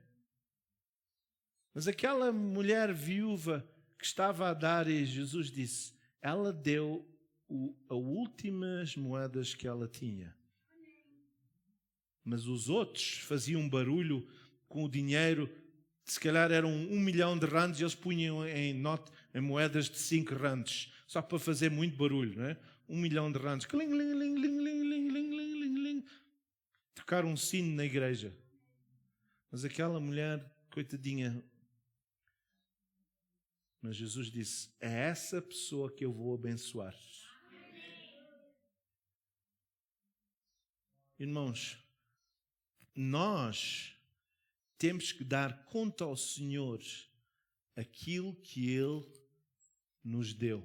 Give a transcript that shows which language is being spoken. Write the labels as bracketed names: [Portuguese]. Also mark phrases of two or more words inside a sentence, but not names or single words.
[Portuguese] Mas aquela mulher viúva que estava a dar, e Jesus disse, ela deu as últimas moedas que ela tinha. Mas os outros faziam barulho com o dinheiro, se calhar eram 1 milhão de randes, e eles punham em moedas de 5 randes, só para fazer muito barulho, não é? 1 milhão de randes. Cling, ling, ling, ling, ling, ling, ling, ling, ling. Tocar um sino na igreja. Mas aquela mulher, coitadinha. Mas Jesus disse, é essa pessoa que eu vou abençoar. Irmãos, nós temos que dar conta ao Senhor aquilo que Ele nos deu.